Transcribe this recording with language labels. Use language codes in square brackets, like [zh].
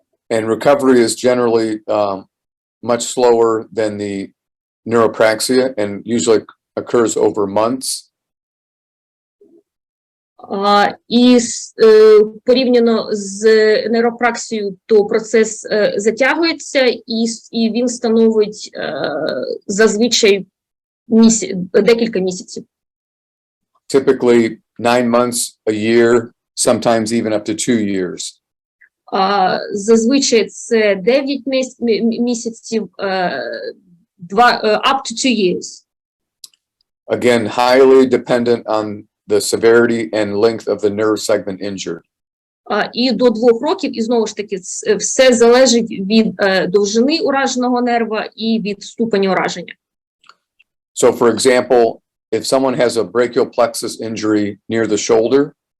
[en] And recovery is generally much slower than the neuropraxia and usually occurs over months. [uk] І порівняно з нейропраксією, то процес затягується, і він становить зазвичай декілька місяців. [en] Typically 9 months, a year, sometimes even up to 2 years. [uk] Зазвичай це 9 місяців, [en] up to 2 years. Again, highly dependent on the severity and length of the nerve segment injured. [uk] І до 2 років, і знову ж таки, все залежить від довжини ураженого нерва і від ступеня ураження. [en] So, for example, if someone has a brachial plexus injury near the shoulder,